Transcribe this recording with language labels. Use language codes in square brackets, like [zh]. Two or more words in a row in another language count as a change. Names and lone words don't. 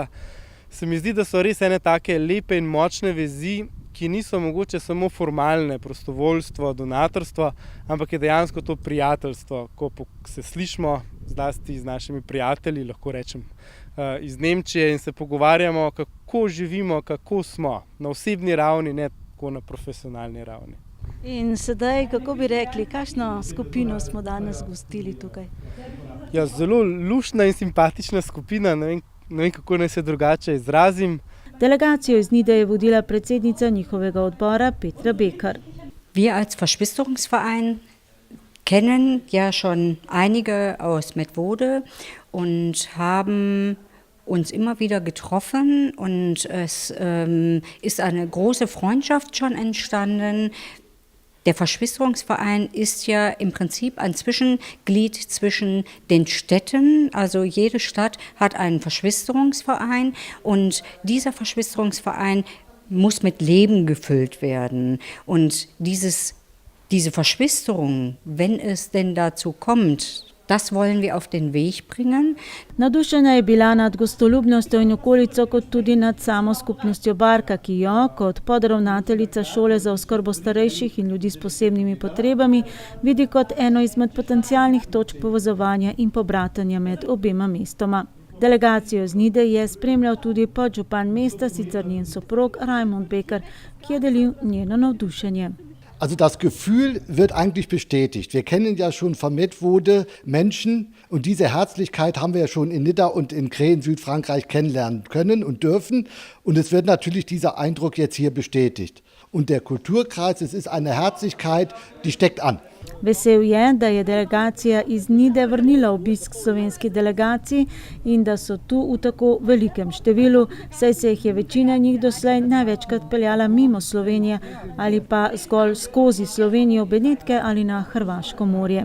[sl] Se mi zdi, da so res ene take lepe in močne vezi, ki niso mogoče samo formalne, prostovoljstvo, donatorstvo, ampak je dejansko to prijateljstvo, ko se slišimo zlasti z našimi prijatelji, lahko rečem, iz Nemčije in se pogovarjamo, kako živimo, kako smo na osebni ravni, ne tako na profesionalni ravni. In sedaj, kako bi rekli, kakšno skupino smo danes gostili tukaj? Ja, zelo luštna in simpatična skupina, ne vem, kako naj se drugače izrazim. Delegacijo iz Nide je vodila predsednica njihovega odbora Petra Bekar. [de] Wir als Verschwisterungsverein kennen ja schon einige aus Medvode und haben uns immer wieder getroffen und es ist eine große Freundschaft schon entstanden. Der Verschwisterungsverein ist ja im Prinzip ein Zwischenglied zwischen den Städten. Also jede Stadt hat einen Verschwisterungsverein und dieser Verschwisterungsverein muss mit Leben gefüllt werden. Und diese Verschwisterung, wenn es denn dazu kommt, das wollen wir auf den Weg bringen. [sl] Navdušena je bila nad gostoljubnostjo in okolico, kot tudi nad samo skupnostjo Barka, ki jo, kot podravnateljica šole za oskrbo starejših in ljudi s posebnimi potrebami, vidi kot eno izmed potencialnih točk povezovanja in pobratanja med obema mestoma. Delegacijo z Nide je spremljal tudi podžupan mesta, sicer njen soprog Raimond Beker, ki je delil njeno navdušenje. [de] Also das Gefühl wird eigentlich bestätigt. Wir kennen ja schon von Medvode Menschen und diese Herzlichkeit haben wir ja schon in Nidda und in Krähen, Südfrankreich kennenlernen können und dürfen. Und es wird natürlich dieser Eindruck jetzt hier bestätigt. Und der Kulturkreis, es ist eine Herzlichkeit, die steckt an. [sl] Vesel je, da je delegacija iz Nide vrnila obisk slovenski delegaciji in da so tu v tako velikem številu, saj se jih je večina njih doslej največkrat peljala mimo Slovenije ali pa zgolj skozi Slovenijo, Benetke ali na Hrvaško morje.